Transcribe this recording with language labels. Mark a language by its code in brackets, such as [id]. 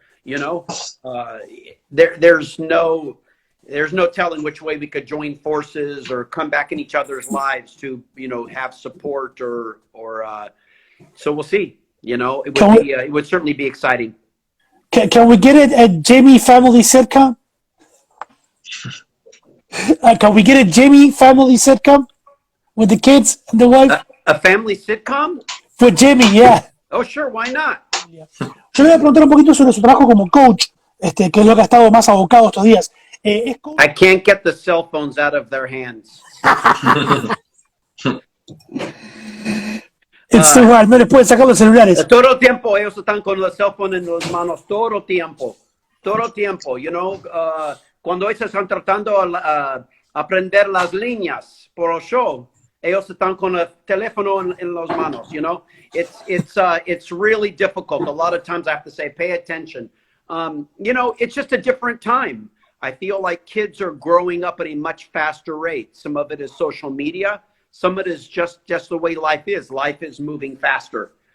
[en] You know, there's no telling which way we could join forces or come back in each other's lives to, you know, have support or so we'll see. You know, it would certainly be exciting. Can we get it at Jamie Family Sitcom? Can we get a Jamie Family Sitcom with the kids and the wife? A family sitcom? For Jamie, yeah. Oh, sure, why not? [es] Yo le voy a preguntar un poquito sobre su trabajo como coach, que es lo que ha estado más abocado estos días. [en] I can't get the cell phones out of their hands. It's right, [es] no les pueden sacar los celulares. Todo el tiempo ellos están con el cell phone en las manos, todo el tiempo, [en] you know. [es] Cuando ellos están tratando a aprender las líneas por el show, ellos están con el teléfono en las manos, [en] you know. It's really difficult. A lot of times I have to say, pay attention. You know, it's just a different time. I feel like kids are growing up at a much faster rate. Some of it is social media. Some of it is just the way life is. Life is moving faster.